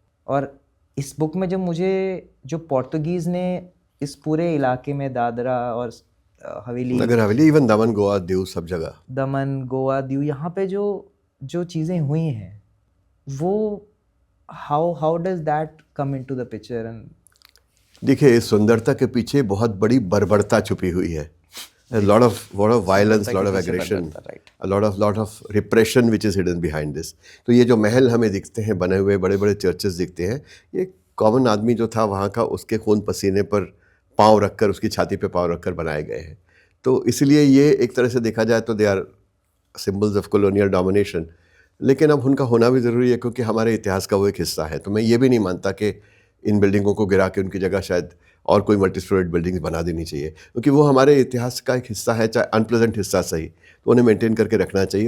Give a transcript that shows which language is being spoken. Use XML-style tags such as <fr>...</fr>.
<hi>और इस बुक में जब मुझे जो पोर्तुगीज़ ने इस पूरे इलाके में, दादरा और हवेली, नगर हवेली, इवन दमन गोवा दीव, सब जगह, दमन गोवा दीव, यहाँ पे जो चीज़ें हुई हैं, वो</hi> <en>How does that come into the picture? And</en> <hi>देखिए, इस सुंदरता के पीछे बहुत बड़ी बर्बरता छुपी हुई है।</hi> <en>A lot of violence, lot of aggression, a lot of repression which is hidden behind this.</en> <hi>तो ये जो महल हमें दिखते हैं बने हुए, बड़े बड़े चर्चेस दिखते हैं, ये कॉमन आदमी जो था वहाँ का, उसके खून पसीने पर पाँव रखकर, उसकी छाती पे पाँव रखकर बनाए गए हैं। तो इसलिए ये एक तरह से देखा जाए तो</hi> <en>They are symbols of colonial domination.</en> <hi>लेकिन अब उनका होना भी ज़रूरी है क्योंकि हमारे इतिहास का वो एक हिस्सा है। तो मैं ये भी नहीं मानता कि इन बिल्डिंगों को गिरा के उनकी जगह शायद और कोई मल्टी स्टोरेड बिल्डिंग्स बना देनी चाहिए, क्योंकि वो हमारे इतिहास का एक हिस्सा है, चाहे अनप्लेजेंट हिस्सा सही, तो उन्हें मेंटेन करके रखना चाहिए।</hi>